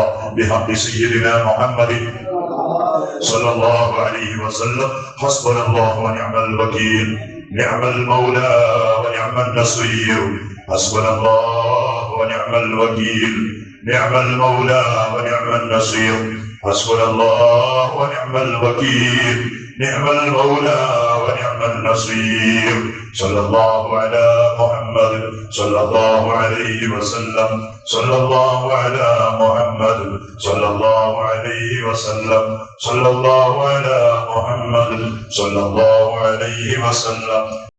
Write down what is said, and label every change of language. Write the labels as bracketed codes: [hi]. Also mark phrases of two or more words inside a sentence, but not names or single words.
[ar] بحق سيدنا محمد صلى الله عليه وسلم. حسبنا الله ونعم الوكيل نعم المولى ونعم النصير. حسبنا الله ونعم الوكيل. نعم المولى ونعم النصير حسبنا الله ونعم الوكيل. نعم المولى ونعم النصير. صلى الله على محمد محمد صلى الله عليه وسلم صلى الله على محمد صلى الله عليه وسلم صلى الله على محمد صلى الله عليه وسلم